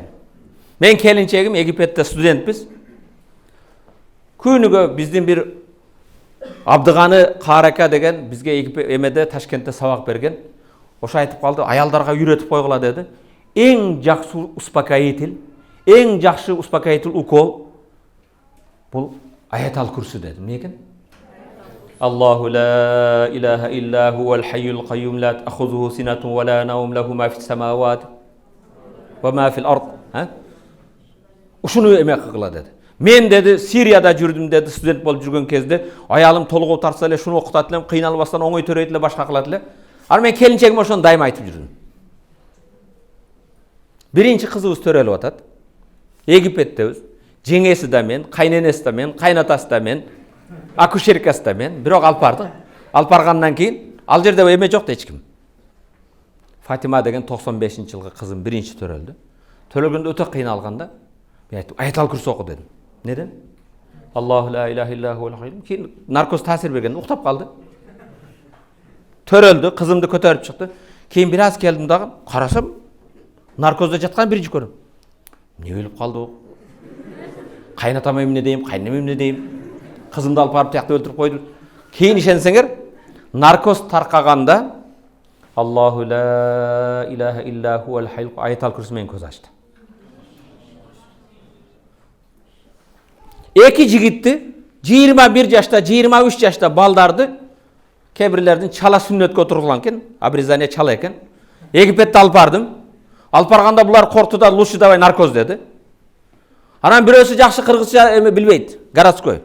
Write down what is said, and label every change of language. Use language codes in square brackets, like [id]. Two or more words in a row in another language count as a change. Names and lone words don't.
[ky] Мен келинчегим Египетте студентпиз. Күнүгө биздин бир Абдыганы Карака деген бизге эмеде Ташкентте сабак берген. Ошо айтып калды, аялдарга үйрөтүп койгула деди. Эң жакшы успокоитель укол бул [ar] آية الكرسي [ky] деди. Эмне экен? [ar] الله لا إله إلا هو الحي القيوم لا تأخذه سنة ولا نوم له ما في السماوات وما في الأرض. [ky] Ушуну эме кылгыла деди. Мен деди Сирияда жүрдүм деди, студент болуп жүргөн кезде аялым толугу тартса эле шуну окутат элем, кыйналбастан оңой төрөйт эле, башка кылат эле. Ал мен келинчегиме ошону дайыма айтып жүрдүм. Биринчи кызыбыз төрөлүп атат. Египеттебиз. Жеңеси да мен, кайненеси да мен, кайнатасы да мен, акушеркасы да мен. Бирок алып бардык. Алып баргандан кийин ал жерде эме жок да эч ким. Фатима деген 95-жылкы кызым биринчи төрөлдү. Төрөлгөндө өтө кыйналганда мен айттым, [ar] آية الكرسي [ky] оку дедим. Неден? [ar] الله لا إله إلا هو الحي القيوم. [ky] Кийин наркоз таасир берген, уктап калды. Төрөлдү, кызымды көтөрүп чыкты. Кийин бир аз келдим дагы, карасам наркозда жаткан биринчи көрүм. Эмне өлүп калды о? Кайнатама эмне дейм, кайненеме эмне дейм? Кызымды алып барып тиякта өлтүрүп койду. Кийин ишенсеңер, наркоз таркаганда [ar] الله لا إله إلا هو الحي القيوم آية الكرسي [ky] менен көз ачты. Эки жигитти 21 жашта, 23 жашта балдарды Kээ бирлердин чала сүннөткө отургулган экен, обрезание чала экен. Египетте алып бардым. Алып барганда булар коркту да [ru] лучше давай наркоз [ky] деди. Анан бирөөсү жакшы кыргызча эме билбейт, городской.